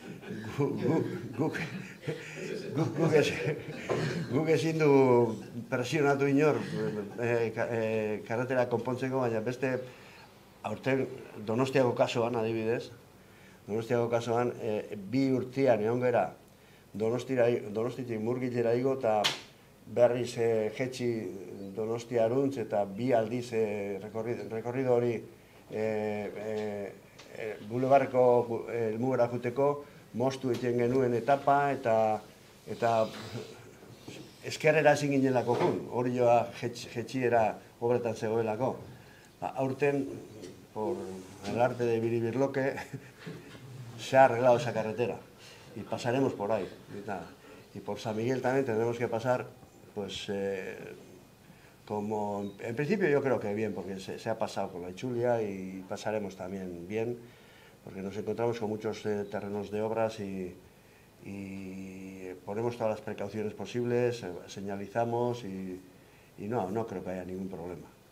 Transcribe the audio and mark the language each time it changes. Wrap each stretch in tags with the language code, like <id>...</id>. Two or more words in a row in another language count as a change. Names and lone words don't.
<eu>guk ezin du presionatu inor karretera konpontzeko, baina beste aurten Donostiako kasuan adibidez, Donostiako kasuan bi urtean egon gera Donostitik Murgilera igo eta berriz jetxi Donostiaruntz eta bi aldiz rekorrido hori bulebarreko helmugara juteko moztu egiten genuen etapa eta eskerrera ezin ginelako jun, hori joa jetxiera obretan zegoelako. Aurten,</eu> <es>por el arte de Biribirloque, se ha arreglado esa carretera y pasaremos por ahí. Y por San Miguel también tendremos que pasar, pues, como en principio yo creo que bien, porque se ha pasado con la Ichulia y pasaremos también bien, porque nos encontramos con muchos terrenos de obras y ponemos todas las precauciones posibles, señalizamos y no creo que haya ningún problema.</es>